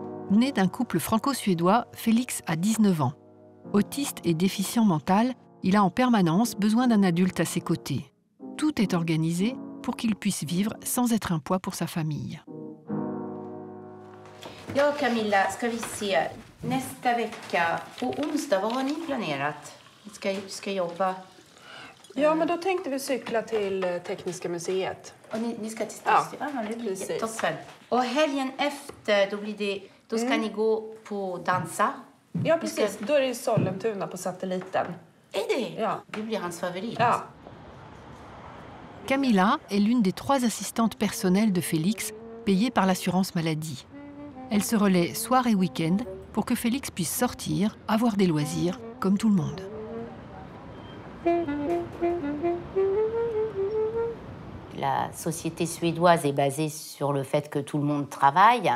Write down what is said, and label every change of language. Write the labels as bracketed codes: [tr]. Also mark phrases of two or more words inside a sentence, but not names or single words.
[fr] Né d'un couple franco-suédois, Félix a 19 ans. Autiste et déficient mental, il a en permanence besoin d'un adulte à ses côtés. Tout est organisé pour qu'il puisse vivre sans être un poids pour sa famille. [sv] Ja, Camilla, ska vi se. Nästa vecka, på onsdag, vad har ni planerat? Ska jobba? Ja, men då tänkte vi cykla till Tekniska museet. Och ni ska till Stadsmuseet? Ja, precis. Toppen. Och helgen efter, då ska ni gå på dansa? Ja, precis. Då är det i Sollentuna på Satelliten. Är det? Ja. Det blir hans favorit. Ja. [fr] Camilla est l'une des 3 assistantes personnelles de Félix, payées par l'assurance maladie. Elle se relaie soir et week-end pour que Félix puisse sortir, avoir des loisirs, comme tout le monde. La société suédoise est basée sur le fait que tout le monde travaille.